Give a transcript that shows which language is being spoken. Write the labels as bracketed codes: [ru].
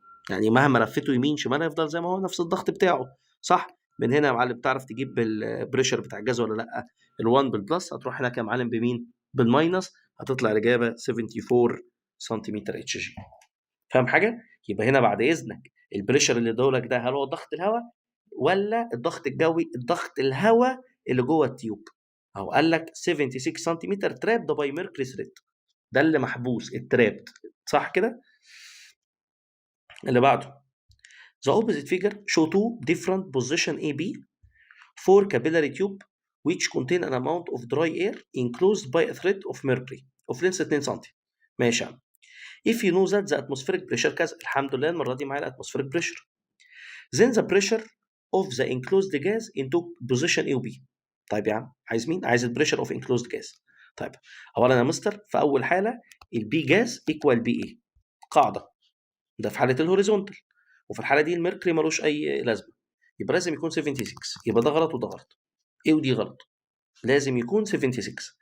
[ar] يعني مهما لفيته يمين شمال هيفضل زي ما هو نفس الضغط بتاعه، صح؟ من هنا يا معلم تعرف تجيب البريشر بتاع الجاز ولا لا؟ ال1 بالبلس هتروح هناك يا معلم بمين؟ بالماينس، هتطلع الاجابه 74 سنتيمتر اتش جي. فاهم حاجه؟ يبقى هنا بعد اذنك البريشر اللي ادولك ده هل هو ضغط الهواء ولا الضغط الجوي؟ الضغط الهواء اللي جوه التيوب. اهو قال لك 76 سنتيمتر ترابد باي ميركوري ثريد، ده اللي محبوس الترابد، صح كده؟ اللي بعده [en] the opposite figure show two different position A B for capillary tube which contain an amount of dry air enclosed by a thread of mercury of length 2 سم. [ar] ماشي يا عم. [en] if you know that the atmospheric pressure [ar] كذا، الحمد لله المره دي معايا الاتموسفيريك بريشر. [en] then the pressure of the enclosed gas into position A و B. [ar] طيب يا عم عايز مين؟ عايز البريشر اوف enclosed gas. طيب اولا يا مستر في اول حاله البي جاز ايكوال بي اي، قاعده، ده في حاله الهوريزونتال، وفي الحاله دي الميركوري ملوش اي لازمه، يبقى لازم يكون 76. يبقى ده غلط وده غلط، ايه ودي غلط، لازم يكون 76.